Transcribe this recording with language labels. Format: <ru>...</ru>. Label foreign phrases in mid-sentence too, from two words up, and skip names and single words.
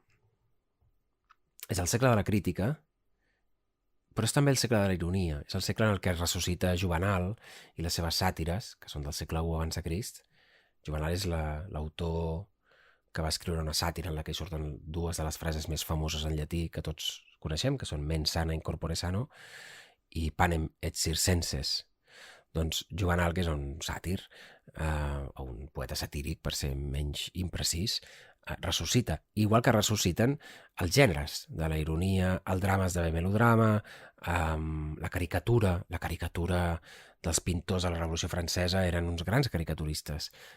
<ca>És el segle de la crítica, però és també el segle de la ironia. És el segle en el què es ressuscita Juvenal i les seves sàtires, que són del segle I abans de Crist. Juvenal és l'autor que va escriure una sàtira en la que hi surten 2 de les frases més famoses en llatí que tots coneixem, que són</ca> <la>mens sana in corpore sano</la> <ca>i</ca> <la>panem et circenses.</la> <ca>Doncs Juvenal, que és un sàtir, o un poeta satíric, per ser menys imprecís, ressuscita, igual que ressusciten els gèneres de la ironia, el drama esdevé melodrama, la caricatura dels pintors de la Revolució Francesa eren uns grans caricaturistes.</ca>